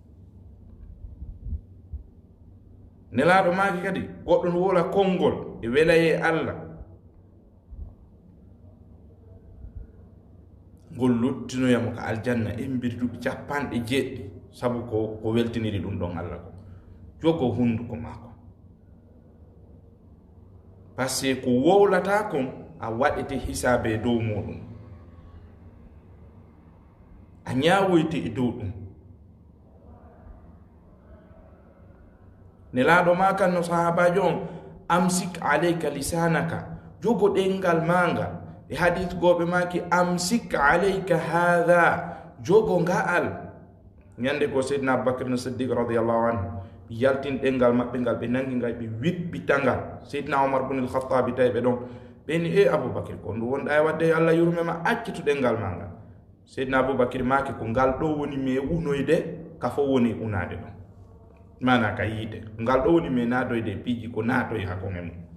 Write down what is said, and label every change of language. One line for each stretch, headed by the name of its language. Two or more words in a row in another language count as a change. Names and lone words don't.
Fula: nelaɗo maki kadi goɗɗo no wola konngol e welaye Allah ngol luttinoyamo ka aljanna embere duuɓi 90 sabu ko weltiniri ɗum ɗon Allah ko jogo hunduko maako
French: par ce que
Fula: ko wowlata kon a waɗete hisabe dow muɗum a ñawoyte e dow ɗum nelaɗo ma kan no sahabajo on
Arabic: أمسك عليك لسانك
Fula: jogo ɗengal mangal e hadith goɓe maki
Arabic: أمسك عليك
Fula: hadha jogo nga'al ñande ko seydna abubacre no siddiq
Arabic: رضي الله عنه
Fula: yaltin ɗengal maɓɓe ngal ɓe nangi ngal ɓe wiɓɓita ngal seydna omar bun al-khattabi tawi ɓe ɗon ɓeni e aboubacry ko ndu wonɗa e wadde allah yurmema accitu ɗengal ma ngal seydna aboubacry maki ko ngal ɗo woni me unoyde ka fo woni unade ɗon mana ka yiide ngal ɗo woni me naadoyde piiji ko naatoy hakone mum